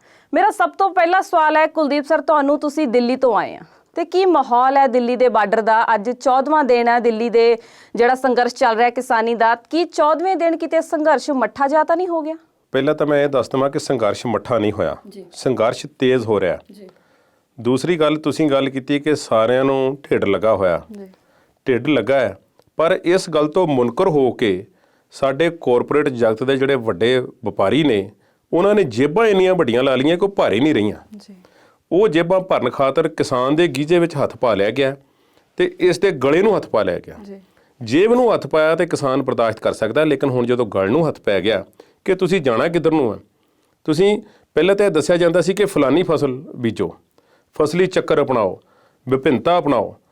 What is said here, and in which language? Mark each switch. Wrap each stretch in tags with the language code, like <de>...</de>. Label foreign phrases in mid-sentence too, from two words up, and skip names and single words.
<pa>ਮੇਰਾ ਸਭ ਤੋਂ ਪਹਿਲਾ ਸਵਾਲ ਹੈ ਕੁਲਦੀਪ ਸਰ, ਤੁਹਾਨੂੰ ਤੁਸੀ ਦਿੱਲੀ ਤੋਂ ਆਏ ਹੈਂ ਤੇ ਕੀ ਮਾਹੌਲ ਹੈ ਦਿੱਲੀ ਦੇ ਬਾਰਡਰ ਦਾ? ਅੱਜ 14ਵਾਂ ਦਿਨ ਹੈ ਦਿੱਲੀ ਦੇ ਜਿਹੜਾ ਸੰਘਰਸ਼ ਚੱਲ ਰਿਹਾ ਹੈ ਕਿਸਾਨੀ ਦਾ, ਕੀ 14ਵੇਂ ਦਿਨ ਕਿਤੇ ਸੰਘਰਸ਼ ਮੱਠਾ ਜਾ ਤਾਂ ਨਹੀਂ ਹੋ ਗਿਆ? ਪਹਿਲਾ ਤੋਂ ਮੈਂ ਯੇ ਦੱਸ ਦੇਵਾਂ ਕਿ ਸੰਘਰਸ਼ ਮੱਠਾ ਨਹੀਂ ਹੋਇਆ, ਸੰਘਰਸ਼ ਤੇਜ਼ ਹੋ ਰਿਹਾ ਹੈ। ਦੂਸਰੀ ਗੱਲ ਤੁਸੀਂ ਗੱਲ ਕੀਤੀ ਕਿ ਸਾਰਿਆਂ ਨੂੰ ਢਿੱਡ ਲੱਗਾ ਹੋਇਆ, ਢਿੱਡ ਲੱਗਾ ਹੈ, ਪਰ ਇਸ ਗੱਲ ਤੋਂ ਮੁਨਕਰ ਹੋ ਕੇ ਸਾਡੇ ਕਾਰਪੋਰੇਟ ਜਗਤ ਦੇ ਜਿਹੜੇ ਵੱਡੇ ਵਪਾਰੀ ਨੇ ਉਨ੍ਹਾਂ ਨੇ ਜੇਬਾਂ ਇੰਨੀਆਂ ਵੱਡੀਆਂ ਲਾ ਲਈਆਂ ਕੋਈ ਭਾਰੀ ਨਹੀਂ ਰਹੀਆਂ। ਉਹ ਜੇਬਾਂ ਭਰਨ ਖਾਤਰ ਕਿਸਾਨ ਦੇ ਗੀਜੇ ਵਿੱਚ ਹੱਥ ਪਾ ਲਿਆ ਗਿਆ ਤੇ ਇਸ ਦੇ ਗਲੇ ਨੂੰ ਹੱਥ ਪਾ ਲਿਆ ਗਿਆ। ਜੇਬ ਨੂੰ ਹੱਥ ਪਾਇਆ ਤੇ ਕਿਸਾਨ ਬਰਦਾਸ਼ਤ ਕਰ ਸਕਦਾ, ਲੇਕਿਨ ਹੁਣ ਜਦੋਂ ਗਲ ਨੂੰ ਹੱਥ ਪੈ ਗਿਆ ਕਿ ਤੁਸੀਂ ਜਾਣਾ ਕਿੱਧਰ ਨੂੰ ਹੈ। ਤੁਸੀਂ ਪਹਿਲਾਂ ਤਾਂ ਇਹ ਦੱਸਿਆ ਜਾਂਦਾ ਸੀ ਕਿ ਫਲਾਨੀ ਫਸਲ ਬੀਜੋ, ਫਸਲੀ ਚੱਕਰ ਅਪਣਾਓ, ਵਿਭਿੰਨਤਾ ਅਪਣਾਓ।</pa>